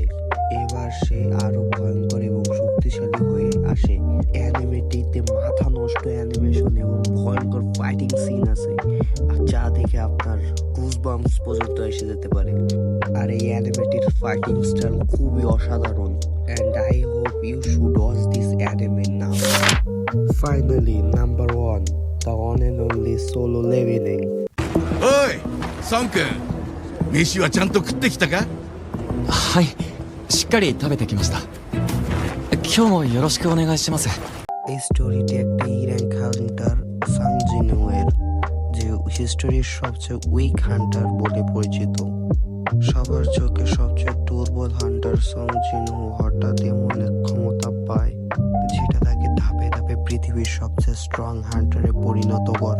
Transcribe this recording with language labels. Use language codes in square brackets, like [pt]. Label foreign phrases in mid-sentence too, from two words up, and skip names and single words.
[bn] এবার সে আরো ভয়ঙ্কর এবং শক্তিশালী হয়ে আসে। অ্যানিমেটিতে মাথা নষ্ট অ্যানিমেশন এবং ভয়ঙ্কর [en] fighting scene [bn] আছে, আর যা দেখে আপনার গুজবাম্পস পর্যন্ত এসে যেতে পারে। আর এই অ্যানিমেটির [en] fighting style [bn] খুবই অসাধারণ, [en] and I hope you should watch this anime now. Finally, number 1, the one and only Solo Leveling. [ja] おいソン君飯はちゃんと食ってきたか。はい、しっかり食べてきました。今日もよろしくお願いします。 [bn] এই স্টোরিটি একটা [en] Iran hunter [bn] সাং জিনহুয়ের, যে হিস্টোরির সবচেয়ে [en] weak hunter [bn] বলে পরিচিত। সবার চোখে সবচেয়ে দুর্বল হান্টার সং জিনহু হঠাৎ এমন এক ক্ষমতা পায় যেটা তাকে ধাপে ধাপে পৃথিবীর সবচেয়ে [en] strong hunter [bn] পরিণত করে।